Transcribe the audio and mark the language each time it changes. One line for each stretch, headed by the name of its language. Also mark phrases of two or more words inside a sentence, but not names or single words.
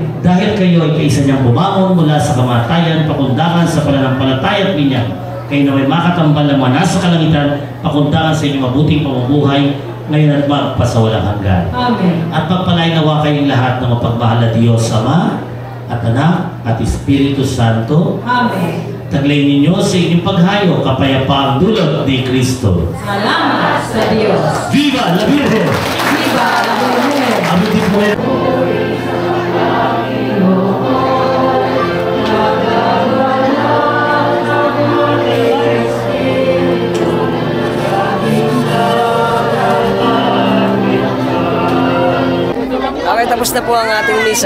Filipino: Dahil kayo ay kaisa niyang bumangon mula sa kamatayan pakundangan sa pananampalataya niya, kayo na may makatambal na mga nasa kalangitan pakundangan sa inyong mabuting pamumuhay ngayon at magpasawalang hanggan. Amen. At pagpalain nawa kayong lahat ng mapagmahal na Diyos, Ama at Anak at Espiritu Santo. Amen. Taglay ninyo sa inyong paghayo kapayapaang dulot ni Kristo. Salamat sa Diyos.
Spanish: Viva la Virgen! Viva la Virgen!
Filipino: Abutin po rin. Okay, tapos na po ang ating misa.